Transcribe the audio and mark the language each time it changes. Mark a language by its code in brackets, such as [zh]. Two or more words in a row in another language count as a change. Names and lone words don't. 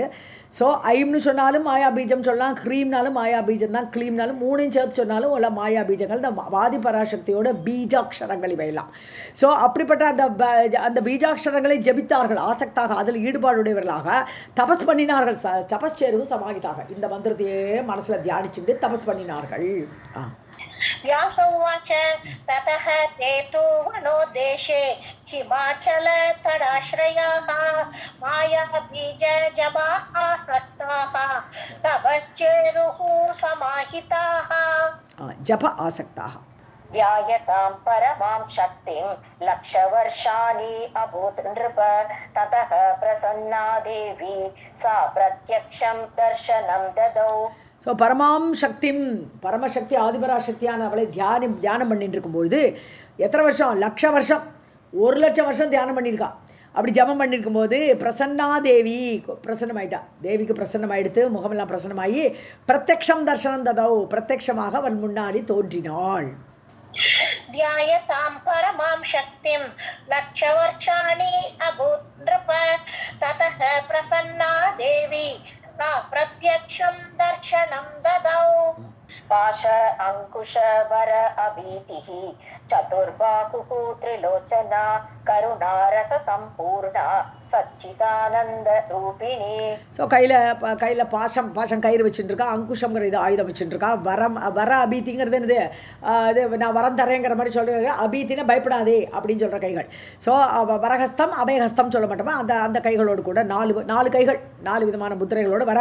[ta] ஸோ ஐம்னு சொன்னாலும் மாயா பீஜம் சொல்லலாம், ஹ்ரீம்னாலும் மாயா பீஜம் தான், க்ளீம்னாலும் மூணையும் சேர்த்து சொன்னாலும் உள்ள மாயா பீஜங்கள். இந்த வாதி பராசக்தியோட பீஜாட்சரங்கள் இவையெல்லாம். ஸோ அப்படிப்பட்ட அந்த பீஜாட்சரங்களை ஜபித்தார்கள் ஆசக்தாக, அதில் ஈடுபாடுடையவர்களாக தபஸ் பண்ணினார்கள். [sa] तपः चेरुः समाहिताः, [ta] இந்த மந்திரத்தையே மனசில் தியானிச்சுட்டு தபஸ் பண்ணினார்கள். [sa] व्यास उवाच ततः ते तु वनोदेशे हिमाचलतडाश्रयाः मायाबीज जपा आसक्ताः तपश्चेरुः समाहिताः. जप आसक्ताः ध्यायतां परमां शक्तिं लक्षवर्षाणि अभूत् नृप. ततः प्रसन्ना देवी सा प्रत्यक्षं दर्शनं ददौ. [ta] ஸோ [sa] परमां शक्तिम्, [ta] பரமசக்தி ஆதிபராசக்தியான அவளை தியானம் பண்ணிட்டு இருக்கும்பொழுது எத்தனை வருஷம்? 1,00,000 வருஷம், 1,00,000 வருஷம் தியானம் பண்ணியிருக்கா. அப்படி ஜபம் பண்ணியிருக்கும்போது [sa] प्रसन्ना देवी [ta] பிரசன்னமாயிட்டா. தேவிக்கு பிரசன்னமாயிடுத்து, முகமெல்லாம் பிரசன்னமாகி [sa] प्रत्यक्षं दर्शनं ददौ, [ta] பிரத்யக்ஷமாக அவள் முன்னாடி தோன்றினாள். [sa] ध्यायतां परमां शक्तिं लक्षवर्षाणि अभूत् नृप. ततः प्रसन्ना देवी सा प्रत्यक्षं दर्शनं ददौ. पाश अंकुश वर अभीतिः चतुर्बाहुः त्रिलोचना करुणारस संपूर्णा सच्चिदानंद रूपिणी. [ta] ஸோ கையில் பாசம் கயிறு வச்சுட்டுருக்கா, அங்குஷங்கிற இது ஆயுதம் வச்சுட்டுருக்கா. வர அபீதிங்கிறது என்னது? இது நான் வரம் தரேங்கிற மாதிரி சொல்கிறாங்க. அபீத்தினா பயப்படாதே அப்படின்னு சொல்கிற கைகள். ஸோ வரஹஸ்தம் அபயஹஸ்தம் சொல்ல மாட்டோமா, அந்த கைகளோடு கூட 4 கைகள், 4 விதமான முத்திரைகளோடு வரா.